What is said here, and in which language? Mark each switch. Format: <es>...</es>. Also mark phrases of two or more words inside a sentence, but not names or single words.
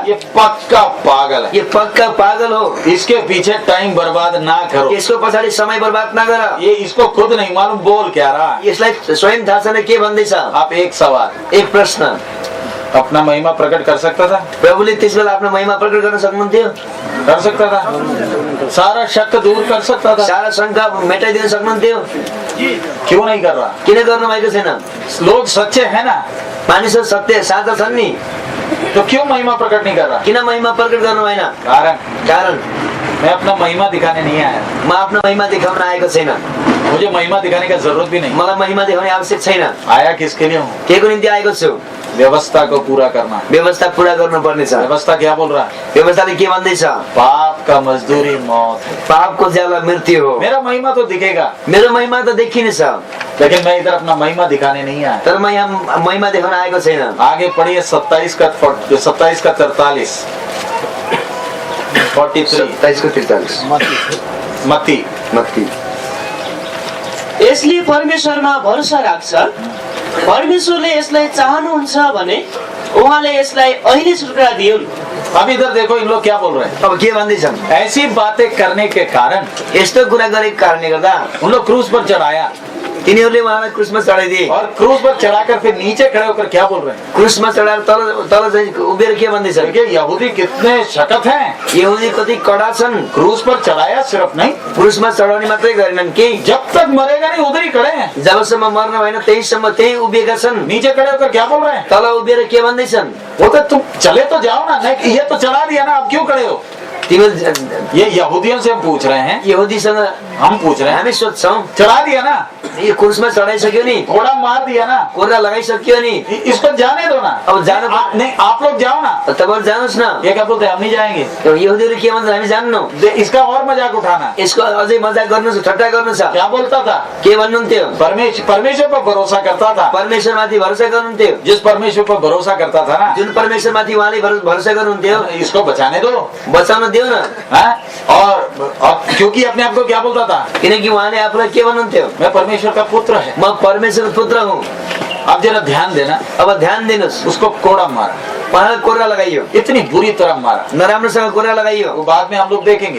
<hi>ये पक्का पागल है,</hi> <ne>यो पक्का पागल हो,</ne> <hi>इसके पीछे टाइम बर्बाद ना करो,</hi> <ne>यसको पछाडि समय बर्बाद नगर।</ne> <hi>ये इसको खुद नहीं मालूम बोल क्या रहा है।</hi> <ne>यसलाई स्वयं थाहा छैन के भन्दैछ।</ne> <hi>आप एक सवाल,</hi> <ne>एक प्रश्न,</ne> <hi>अपना महिमा प्रकट कर सकता था?</hi> <ne>प्रभुले त्यसबेला आफ्नो महिमा प्रकट गर्न सक्नुहुन्थ्यो?</ne> <hi>कर सकता था? सारा शक दूर कर सकता था?</hi> <ne>सारा शंका मेटाइदिन सक्नुहुन्थ्यो?</ne> <hi>क्यों नहीं कर रहा?</hi> <ne>किन गर्नुभएको छैन?</ne> <hi>लोग सच्चे हैं ना,</hi> <ne>मानिसहरू सत्य साझा छन् नि,</ne> <hi>तो क्यों महिमा प्रकट नहीं कर रहा?</hi> <ne>किन महिमा प्रकट गर्नु भएन?</ne> <hi>कारण मैं अपना महिमा दिखाने नहीं आया,</hi> <ne>म आफ्नो महिमा देखाउन आएको छैन।</ne> <hi>मुझे महिमा दिखाने का जरूरत भी नहीं।</hi> <ne>मलाई महिमा देखाउने आवश्यक छैन।</ne> <hi>आया किसके लिए हूँ?</hi> <ne>के को निम्ति आएको छु?</ne> <hi>व्यवस्था को पूरा करना।</hi> <ne>व्यवस्था पूरा गर्नुपर्नेछ।</ne> <hi>व्यवस्था क्या बोल रहा है?</hi> <ne>व्यवस्थाले के भन्दैछ?</ne> <hi>पाप का मजदूरी मौत है।</hi> <ne>पापको ज्याला मृत्यु हो।</ne> <hi>मेरा महिमा तो दिखेगा,</hi> <ne>मेरो महिमा त देखिनेछ,</ne> <hi>लेकिन मैं इधर अपना महिमा दिखाने नहीं आया।</hi> <ne>तर म यहाँ महिमा देखाउन आएको छैन।</ne> <hi>आगे पढ़िए 27 का 43</hi> <ne>27 को 43 मत्ती। यसले परमेश्वरमा भरोसा राख्छ, परमेश्वरले यसलाई चाहनुहुन्छ भने उहाँले यसलाई अहिले छुटकारा दिउन्।</ne> <hi>अब इधर देखो इन लोग क्या बोल रहे हैं।</hi> <ne>अब के भन्दैछन्?</ne> <hi>ऐसी बातें करने के कारण</hi> <ne>यस्तो कुरा गरेको कारणले गर्दा</ne> <hi>उन लोग क्रूज पर चढ़ाया,</hi> <ne>तिनीहरूले उहाँलाई क्रुसमा चढाइदिए।</ne> <hi>और क्रूज पर चढ़ाकर फिर नीचे खड़े होकर क्या बोल रहे हैं?</hi> <ne>क्रुसमा चढाएर तल चाहिँ उभिएर के भन्दैछ?</ne> <hi>देखिए यहूदी कितने शकत हैं।</hi> <ne>यहुदी कति कडा छन्।</ne> <hi>क्रूज पर चढ़ाया सिर्फ नहीं,</hi> <ne>क्रुसमा चढाउने मात्रै गरेनन् कि</ne> <hi>जब तक मरेगा नहीं उधर ही खड़े हैं।</hi> <ne>जबसम्म मर्न भएन त्यहीसम्म त्यही उभिएका छन्।</ne> <hi>नीचे खड़े होकर क्या बोल रहे हैं?</hi> <ne>तल उभिएर के भन्दैछन्?</ne> <hi>वो तो तुम चले तो जाओ ना, नहीं ये तो चढ़ा दिया ना, अब क्यों खड़े हो?</hi> <ne>तिमीहरू</ne> <hi>ये यहूदियों से हम पूछ रहे हैं,</hi> <ne>यहुदीसँग</ne> <hi>हम पूछ रहे हैं,</hi> <ne>हामी सोध्छौँ,</ne> <hi>चढ़ा दिया ना,</hi> <ne>यो क्रुसमा चढाइसक्यो नि,</ne> <hi>थोड़ा मार दिया ना,</hi> <ne>कोर्रा लगाइसक्यो नि,</ne> <hi>इसको जाने दो ना।</hi> <ne>अब जान</ne> <hi>नहीं आप लोग जाओ ना।</hi> <ne>तपाईहरु जानुहोस् न।</ne> <hi>ये क्या बोलते हैं? हम नहीं जाएंगे।</hi> <ne>यहुदीहरू के भन्छ? हामी जान्नौ।</ne> <hi>इसका और मजाक उठाना,</hi> <ne>यसको अझै मजाक गर्नु छ, ठट्टा गर्नु छ।</ne> <hi>क्या बोलता था?</hi> <ne>के भन्नुहुन्थ्यो?</ne> <hi>परमेश्वर पर भरोसा करता था।</hi> <ne>परमेश्वरमाथि भरोसा गर्नुहुन्थ्यो।</ne> <hi>जिस परमेश्वर पर भरोसा करता था ना,</hi> <ne>जुन परमेश्वरमाथि उहाँले भरोसा गर्नुहुन्थ्यो,</ne> <hi>इसको बचाने दो,</hi> <ne>बचाउन दिउ न।</ne> <hi>हाँ? और क्योंकि अपने आप को क्या बोलता था?</hi> <ne>किनकि उहाँले आफूलाई के भन्नुहुन्थ्यो?</ne> <hi>मैं परमेश्वर का पुत्र है।</hi> <ne>म परमेश्वरको पुत्र हुँ।</ne> <hi>अब जरा ध्यान देना,</hi> <ne>अब ध्यान दिनुहोस्।</ne> <hi>उसको कोड़ा मारा,</hi> <ne>उहाँलाई कोर्रा लगाइयो,</ne> <hi>इतनी बुरी तरह मारा।</hi> <ne>नराम्रोसँग कोर्रा लगाइयो।</ne> <hi>वो बाद में हम लोग देखेंगे।</hi>